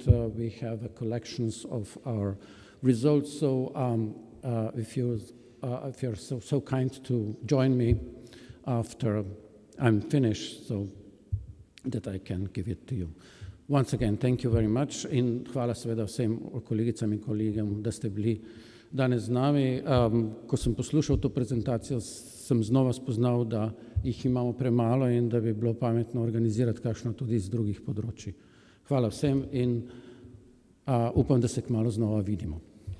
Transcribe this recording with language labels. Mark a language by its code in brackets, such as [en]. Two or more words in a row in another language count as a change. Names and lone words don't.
[en] We have collections of our results. So if you're so kind to join me after I'm finished, so that I can give it to you. Once again, thank you very much [sl] in hvala seveda vsem kolegicam in kolegom, da ste bili danes z nami. Ko sem poslušal to prezentacijo, sem znova spoznal, da jih imamo premalo in da bi bilo pametno organizirati kakšno tudi iz drugih področji. Hvala vsem in upam, da se kmalu znova vidimo.